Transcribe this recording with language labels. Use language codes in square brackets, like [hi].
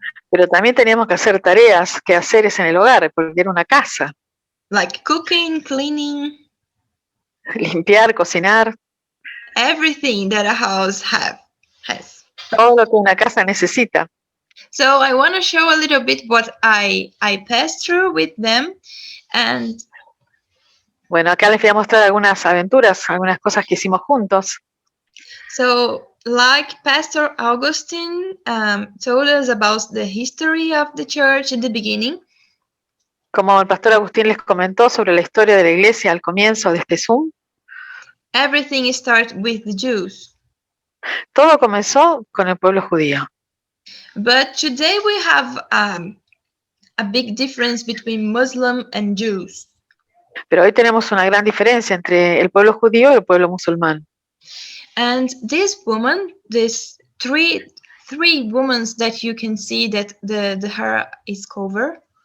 [es] pero también teníamos que hacer tareas, quehaceres en el hogar, porque era una casa. [en] Like cooking, cleaning, [es] Limpiar, cocinar, [en] everything that a house has. [es] todo lo que una casa necesita. [en] So I want to show a little bit what I passed through with them. And [es] Bueno, acá les voy a mostrar algunas aventuras, algunas cosas que hicimos juntos. [en] so, like Pastor Augustine told us about the history of the church in the beginning, [es] Como el pastor Agustín les comentó sobre la historia de la iglesia al comienzo de este Zoom, [en] everything started with the Jews. [es] todo comenzó con el pueblo judío. [en] But today we have a big difference between Muslim and Jews. [es] Pero hoy tenemos una gran diferencia entre el pueblo judío y el pueblo musulmán. [en] And this woman, these three women that you can see that the hair is covered.